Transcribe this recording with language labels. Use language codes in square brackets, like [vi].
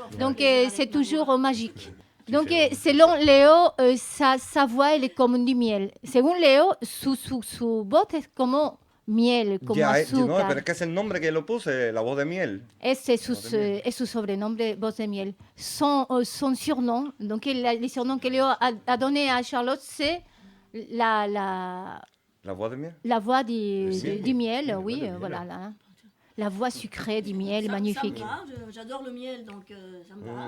[fr] Donc, c'est toujours magique. Donc, selon Léo, sa voix, elle est comme du miel. [es] Selon Léo, su voz es como miel, como azúcar. No, pero es que es el nombre que lo puse, la voz de miel. Es su sobrenombre, voz de miel. [fr] Son surnom, donc les surnoms que Léo a donné à Charlotte, c'est la voix de miel. La voix du miel, oui, voilà. La voix sucrée du miel, magnifique. Ça me va, j'adore le miel, donc ça me va.